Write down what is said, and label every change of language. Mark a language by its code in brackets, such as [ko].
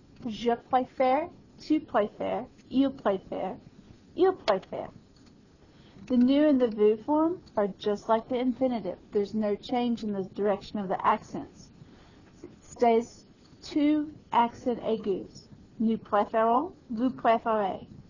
[fr] Je préfère, tu préfères, il préfère, il préfère. [en] The nous and the vous form are just like the infinitive. There's no change in the direction of the accents. It stays two accent aigus. [fr] Nous préférons, vous préférez.